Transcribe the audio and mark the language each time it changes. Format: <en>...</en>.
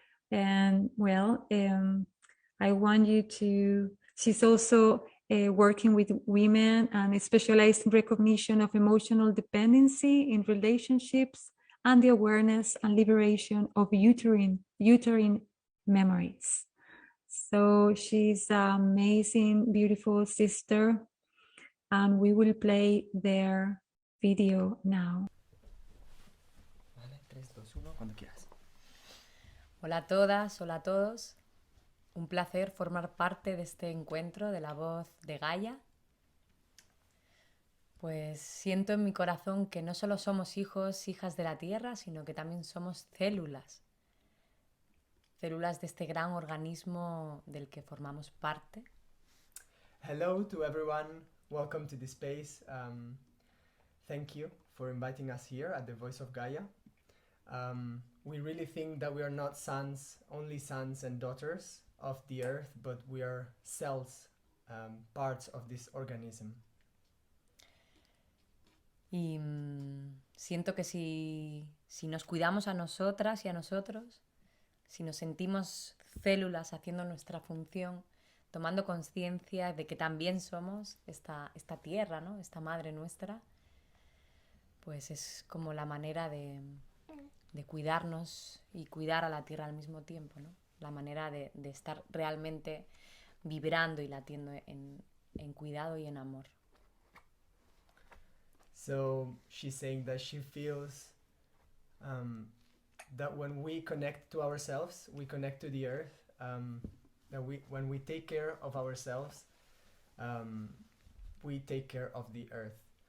<en>And well, I want you to, she's also working with women and specialized in recognition of emotional dependency in relationships and the awareness and liberation of uterine memories. So she's an amazing, beautiful sister, and we will play their video now.</en> <es>Vale, 3, 2, 1, cuando quieras. Hola a todas, hola a todos. Un placer formar parte de este encuentro de la voz de Gaia. Pues siento en mi corazón que no solo somos hijos, hijas de la Tierra, sino que también somos células. Células de este gran organismo del que formamos parte.</es> <en>Hello to everyone. Welcome to the space. Thank you for inviting us here at the Voice of Gaia. We really think that we are not only sons and daughters of the earth, but we are cells, parts of this organism.</en> <es>Y siento que si nos cuidamos a nosotras y a nosotros, si nos sentimos células haciendo nuestra función, tomando conciencia de que también somos esta tierra, ¿no? Esta madre nuestra, pues es como la manera de cuidarnos y cuidar a la tierra al mismo tiempo, ¿no? La manera de estar realmente vibrando y latiendo en cuidado y en amor.</es> <en>So she's saying that she feels that when we connect to ourselves, we connect to the earth, that when we take care of ourselves, we take care of the earth.</en>